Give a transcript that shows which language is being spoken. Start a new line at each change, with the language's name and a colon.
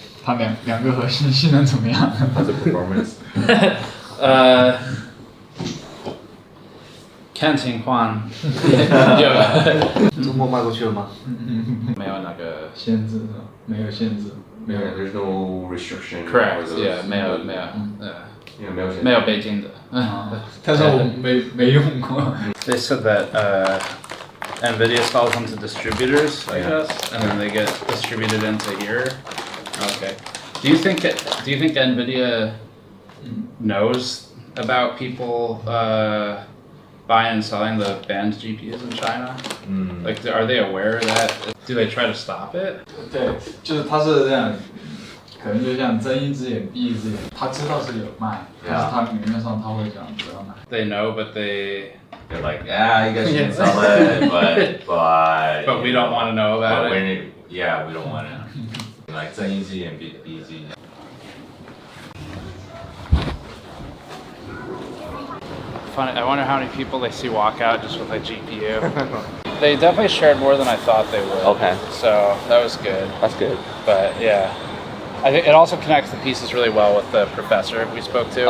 Chinese: 它两个核心性能怎么样？它的 performance。看情况。中国卖过去了吗？没有那个限制，没有限制，没有。
English: There's no restriction. Correct. Yeah.
Chinese: 没有北京的。但是我没用过。
English: They said that NVIDIA sells them to distributors, I guess, and then they get distributed into here. Okay. Do you think NVIDIA knows about people buying and selling the banned GPUs in China? Like, are they aware of that? Do they try to stop it?
Chinese: 对，就是他是这样，可能就像睁一只眼闭一只眼，他知道是有卖，但是他明面上他会讲不要买。
English: They know, but they're like, you guys can sell it, but we don't want to know about it. We don't want to.
Chinese: Like 睁一只眼闭一只眼。
English: Funny, I wonder how many people they see walk out just with a GPU. They definitely shared more than I thought they would. Okay. So that was good. That's good. But yeah, I think it also connects the pieces really well with the professor we spoke to.